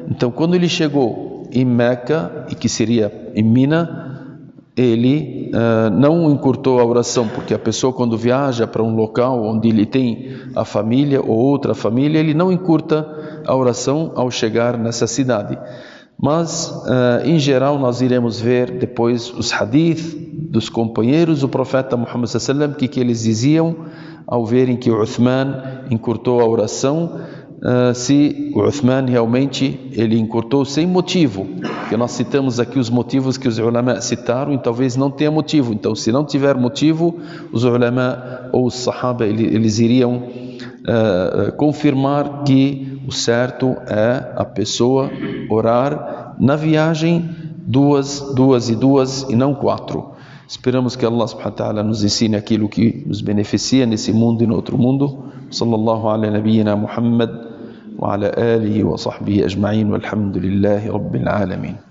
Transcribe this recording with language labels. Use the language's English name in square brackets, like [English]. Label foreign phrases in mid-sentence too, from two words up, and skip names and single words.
[Portuguese] Então quando ele chegou em Meca, e que seria em Mina, ele não encurtou a oração, porque a pessoa quando viaja para um local onde ele tem a família ou outra família, ele não encurta a oração ao chegar nessa cidade. Mas em geral nós iremos ver depois os hadith dos companheiros do profeta Muhammad [Arabic] صلى الله عليه وسلم, [Portuguese] que eles diziam ao verem que o Uthman encurtou a oração, se o Uthman realmente ele encurtou sem motivo, porque nós citamos aqui os motivos que os ulama citaram, e talvez não tenha motivo. Então se não tiver motivo, os ulama ou os sahaba eles iriam confirmar que o certo é a pessoa orar na viagem duas e não 4. Esperamos que Allah [Arabic] سبحانه وتعالى [Portuguese] nos ensine aquilo que nos beneficia nesse mundo e no outro mundo. [Arabic] صلى الله على نبينا محمد وعلى آله وصحبه أجمعين والحمد لله رب العالمين.